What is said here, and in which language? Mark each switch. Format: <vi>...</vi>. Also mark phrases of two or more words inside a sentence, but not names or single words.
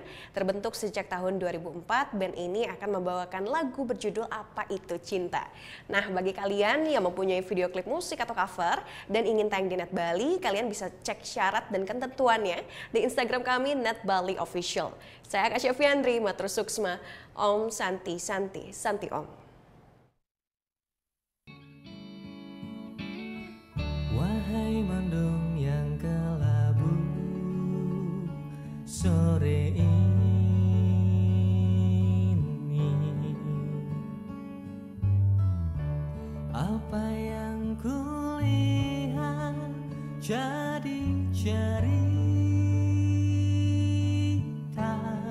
<id>Terbentuk sejak tahun 2004, band ini akan membawakan lagu berjudul Apa Itu Cinta. Nah, bagi kalian yang mempunyai video klip musik atau cover dan ingin tayang di Net Bali, kalian bisa cek syarat dan ketentuannya di Instagram kami Net Bali Official. Saya Kak Syafiandri,</id> <ban>Matur Suksma, Om Santi Santi, Santi Om.</ban> <id>Wahai mendung yang kelabu sore ini, apa yang kulihat jadi cerita.</id>